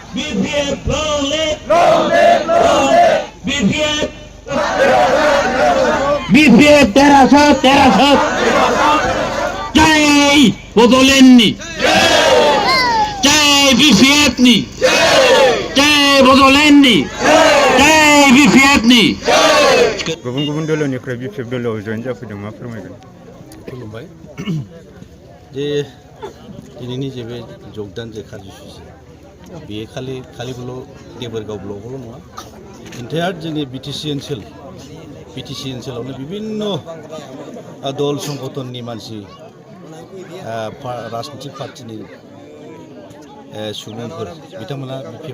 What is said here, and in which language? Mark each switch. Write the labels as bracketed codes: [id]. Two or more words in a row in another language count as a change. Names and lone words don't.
[brx] BPF [en] long live [brx] BPF BPF তেরা jai bodolen ni jai BPF ni jai bodolen ni jai BPF ni गुबुन दलनिफ्राय BPF दलाव जयेन जाफैदों मा फोरमायगोन खुलुमबाय जे दिनैनि जे बे जगदान जे कार्यसुचि बेयो खालिबोल' देबोरगाव ब्लकआवल' नङा इन्टायार जोंनि बिटिसि ओनसोलावनो बिभिन्न दल संगठननि मानसि राजनितिक पार्टिनि सुबुंफोर बिथांमोना BPF